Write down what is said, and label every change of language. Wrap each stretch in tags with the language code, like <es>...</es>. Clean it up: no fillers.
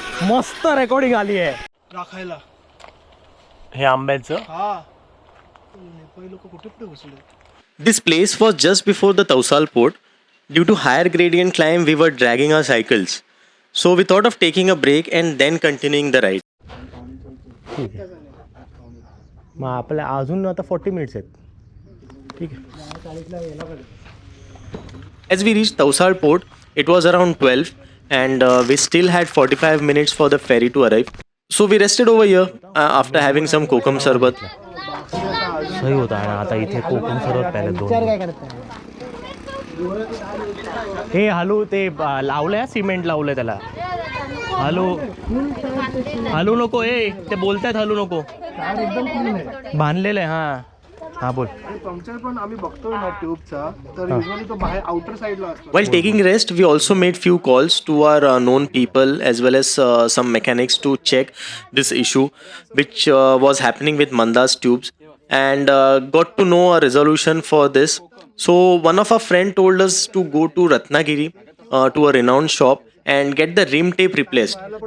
<mr>मस्त रेकॉर्डिंग आली आहे राखायला हे आंब्याचं.</mr> <en>This place was just before the Tavasal port. Due to higher gradient climb, we were dragging our cycles. So we thought of taking a break and then continuing the ride.</en> <mr>ठीक आहे. मग आपल्या अजून आता 40 मिनिट्स आहेत. ठीक आहे.</mr> <en>As we reached Tavasal port, it was around 12. And we still had 45 minutes for the ferry to arrive. So we rested over here after having some Kokum Sarbat.</en> <hi>सही होता है</hi> <mr>आता इथे कोकम सरबत प्यायला 2. हे हलू ते लावलंय, सिमेंट लावलंय त्याला. हलू नको. ते बोलतायत हलू नको. बांधलेलं आहे. हां हां बोल. पंक्चर पण आम्ही बघतोय ना ट्यूबचा, तर युजुअली तो बाहेर आउटर साइडला असतो.</mr> <en>While taking rest, we also made few calls to our known people as well as some mechanics to check this issue which was happening with Manda's tubes, and got to know a resolution for this. So one of our friend told us to go to Ratnagiri to a renowned shop and get the rim tape replaced.</en>